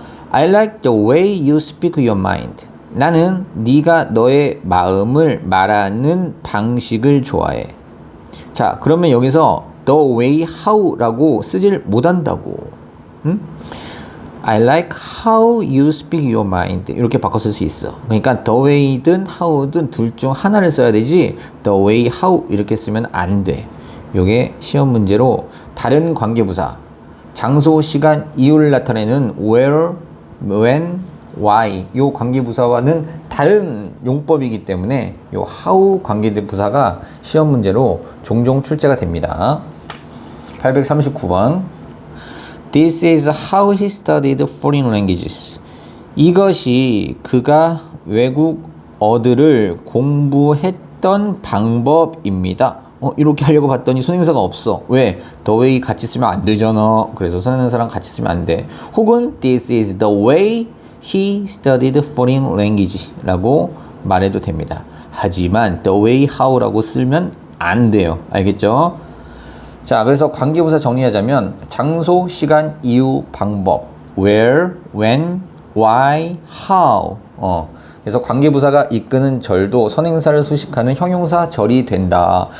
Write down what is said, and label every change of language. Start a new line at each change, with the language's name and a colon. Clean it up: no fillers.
English: I like the way you speak your mind.
Korean: 나는 네가 너의 마음을 말하는 방식을 좋아해. 자, 그러면 여기서 the way how라고 쓰질 못한다고.
English: I like how you speak your mind.
Korean: 이렇게 바꿔 쓸 수 있어. 그러니까 the way든 how든 둘 중 하나를 써야 되지 the way how 이렇게 쓰면 안 돼. 요게 시험 문제로 다른 관계부사 장소, 시간, 이유를 나타내는 where, when, why 요 관계부사와는 다른 용법이기 때문에 요 how 관계부사가 시험 문제로 종종 출제가 됩니다. 839번
English: This is how he studied foreign languages.
Korean: 이것이 그가 외국어들을 공부했던 방법입니다. 이렇게 하려고 봤더니 선행사가 없어. 왜? The way 같이 쓰면 안 되잖아. 그래서 선행사랑 같이 쓰면 안 돼. 혹은
English: This is the way he studied foreign languages
Korean: 라고 말해도 됩니다. 하지만 the way how라고 쓰면 안 돼요. 알겠죠? 자, 그래서 관계부사 정리하자면 장소, 시간, 이유, 방법 where, when, why, how 그래서 관계부사가 이끄는 절도 선행사를 수식하는 형용사 절이 된다.